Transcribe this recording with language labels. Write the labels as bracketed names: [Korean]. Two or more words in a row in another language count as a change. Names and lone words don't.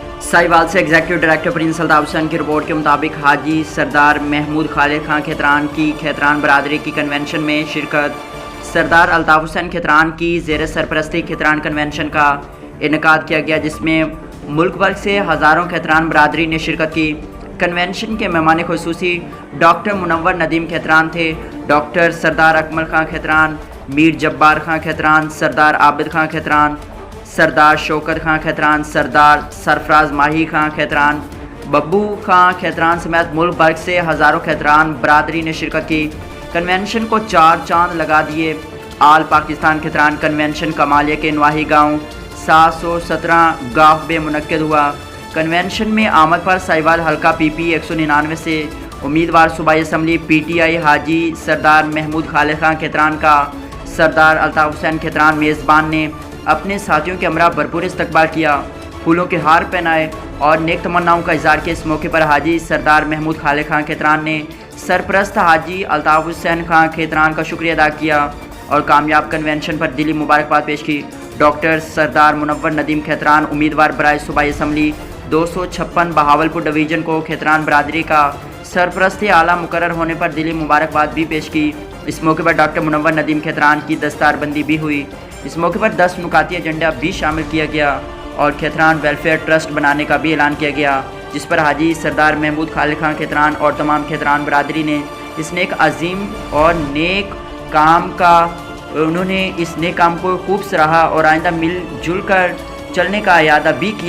[Urdu] ساہیوال سے [English] executive director [Urdu] پرنس الطاف حسین کی رپورٹ کے مطابق حاجی سردار محمود خالد خاں کھیتران کی کھیتران برادری کی کنونشن میں شرکت. سردار الطاف حسین کھیتران کی زیر سرپرستی کھیتران کنونشن کا انعقاد کیا گیا، جس میں ملک بھر سے ہزاروں کھیتران برادری نے شرکت کی. کنونشن کے مہمان خصوصی ڈاکٹر منور ندیم کھیتران تھے. ڈاکٹر سردار اکمل خاں کھیتران، میر جبار خاں کھیتران، سردار عابد خاں کھیتران، سردار شوکت خاں کھیتران، سردار سرفراز ماہی خاں کھیتران، ببو خاں کھیتران سمیت ملک بھر سے ہزاروں کھیتران برادری نے شرکت کی. کنونشن کو 4 چاند لگا دیے۔ آل پاکستان کھیتران کنونشن کمالیہ کے نواحی گاؤں 717 گاؤں میں منعقد ہوا. کنونشن میں آمد پر ساہیوال حلقہ PP 199 سے امیدوار صوبائی اسمبلی PTI حاجی سردار محمود خالد خاں کھیتران کا سردار الطاف حسین کھیتران میزبان نے اپنے ساتھیوں کے ہمراہ بھرپور استقبال کیا، پھولوں کے ہار پہنائے اور نیک تمناؤں کا اظہار کیا. اس موقع پر حاجی سردار محمود خالد خاں کھیتران نے سرپرست حاجی الطاف حسین خاں کھیتران کا شکریہ ادا کیا اور کامیاب کنونشن پر دلی مبارکباد پیش کی. ڈاکٹر سردار منور ندیم کھیتران امیدوار برائے صوبائی اسمبلی 256 بہاولپور ڈویژن کو کھیتران برادری کا سرپرست اعلیٰ مقرر ہونے پر دلی مبارکباد بھی پیش کی. اس موقع پر ڈاکٹر منور ندیم کھیتران کی دستاربندی بھی ہوئی. اس موقع پر 10 نکاتی ایجنڈا بھی شامل کیا گیا اور کھیتران ویلفیئر ٹرسٹ بنانے کا بھی اعلان کیا گیا، جس پر حاجی سردار محمود خالد خاں کھیتران اور تمام کھیتران برادری نے اس نیک عظیم اور نیک کام کو خوب سراہا اور آئندہ مل جل کر چلنے کا ارادہ بھی کیا.